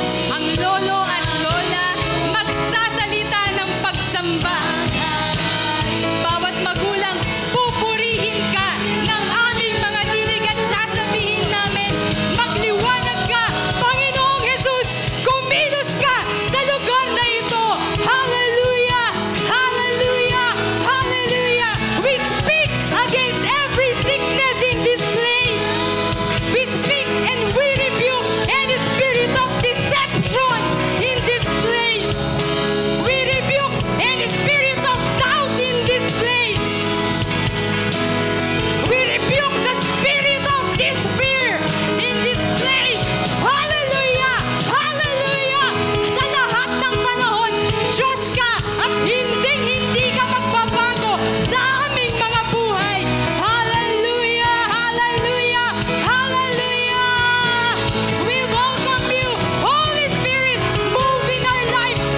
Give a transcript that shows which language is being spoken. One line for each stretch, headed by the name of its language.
Filipino: Ang lolo at lola, magsasalita ng pagsamba. Bawat magulang, pupurihin ka ng aming mga tinig at sasabihin namin, magliwanag ka, Panginoong Jesus, kumilos ka sa lugar na ito. Hallelujah! Hallelujah! Hallelujah!
English: We speak against every sickness in this place. We speak and we rebuke any spirit of deception in this place. We rebuke any spirit of doubt in this place. We rebuke the spirit of despair in this place. Hallelujah! Hallelujah!
Filipino: Sa lahat ng panahon, Diyos ka at hindi ka magbabago sa aming mga buhay. Hallelujah! Hallelujah! Hallelujah!
English: We welcome you, Holy Spirit, move in our lives.